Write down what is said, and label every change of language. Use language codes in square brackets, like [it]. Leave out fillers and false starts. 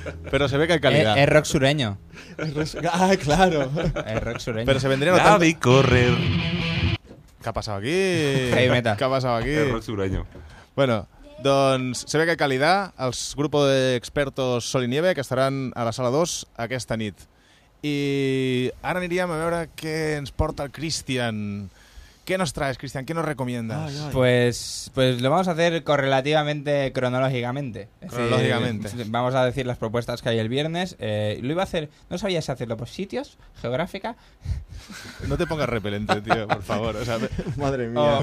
[es] Pero se ve que hay calidad. Es rock sureño. Ah, claro. Es rock sureño. Pero se vendría notando. Nadie correr. ¿Qué ha pasado aquí? Hey, meta. ¿Qué ha pasado aquí? Es rock sureño. Bueno, doncs se ve que hay calidad. El grupo de expertos Sol y Nieve, que estarán a la sala 2 [ca] aquesta nit. I ara aniríem a veure què ens porta el Cristian. [es] ¿Qué nos traes, Cristian? ¿Qué nos recomiendas? Ay, ay. Pues lo vamos a hacer correlativamente, cronológicamente. Cronológicamente. Sí, vamos a decir las propuestas que hay el viernes. Lo iba a hacer, no sabía si hacerlo por sitios, geográfica. No te pongas repelente, tío, por favor. O sea, madre mía.